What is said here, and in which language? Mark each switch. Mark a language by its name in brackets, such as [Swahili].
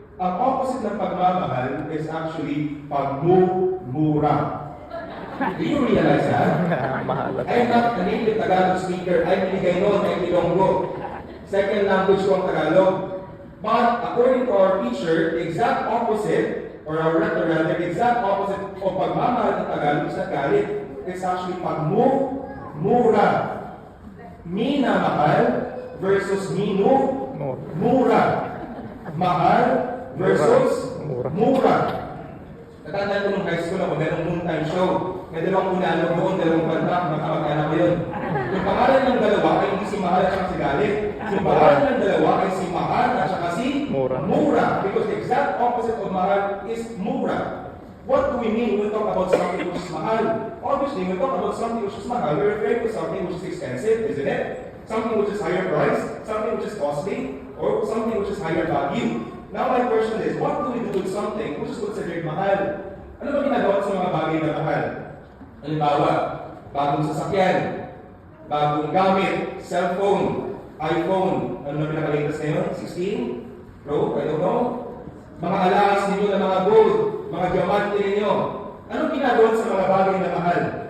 [Filipino] Ang opposite ng pagmamahal [English] is actually [Filipino] pagmumura. [English] Do you realize that? I'm not a native Tagalog speaker. I'm Iligaynon, I'm Ilonggo. Second language [Filipino] ko ang [English] Tagalog. But according to our teacher, the exact opposite, or our rather, the exact opposite of pagmamahal ng Tagalog is not galit. It's actually pagmumura. Minamahal versus mura. [Filipino] Mahal versus mura. Natandaan ko nung high school ako, merong noontime show. May dalawang unalo doon, dalawang banda, magkamag-anak ko yun. Yung pangalan ng dalawa ay hindi si Mahal at saka si Galit. Yung pangalan ng dalawa ay si Mahal at saka si Mura. [English] Because the exact opposite of Mahal is Mura. What do we mean when we talk about something which is Mahal? Obviously, when we talk about something which is Mahal, we're referring to something which is expensive, isn't it? Something which is higher price, something which is costly, or something which is higher value. Now my question is, what do we do with something which is considered mahal? [Filipino] Ano ba ginagawa sa mga bagay na mahal? Halimbawa, bagong sasakyan, bagong gamit, cellphone, iPhone, ano na pinaka-latest ngayon? [English] 16? Pro? I don't know. [Filipino] Mga alahas ninyo na mga gold, mga diamante ninyo. Anong ginagawa sa mga bagay na mahal?